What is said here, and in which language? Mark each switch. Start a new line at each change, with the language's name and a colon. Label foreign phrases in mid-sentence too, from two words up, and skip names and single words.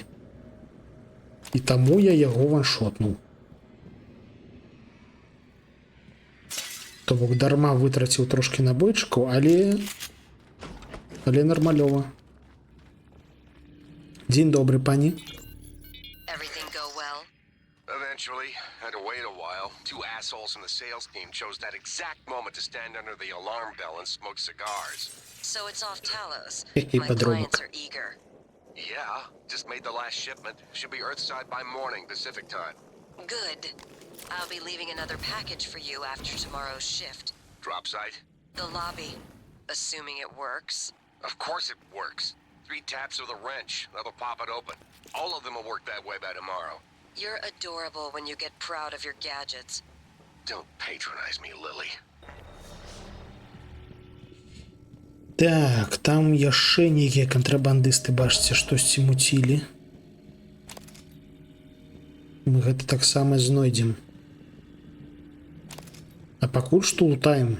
Belarusian: І таму я яго ваншотнуў. То бок дарма вытраціў трошкі набойчыкаў, але нармалёва. Дзень добры, пані.
English: Everything go well? Eventually, had to wait a while. Two assholes from the sales team chose that exact moment to stand under the alarm bell and smoke cigars. So it's off Talos. Хе-хе, My подробок. clients are eager. Yeah, just made the last shipment. Should be Earthside by morning Pacific time. Good. I'll be leaving another package for you after tomorrow's shift. Drop site? The lobby. Assuming it works. Of course it works. 3 taps with a wrench. That'll pop it open. All of them will work that way by tomorrow. You're adorable when you get proud of your gadgets. Don't patronize me, Lily.
Belarusian: Так, там яшчэ нейкія кантрабандысты, бачыце, штосьці муцілі. Мы гэта таксама знойдзем. А пакуль што лутаем.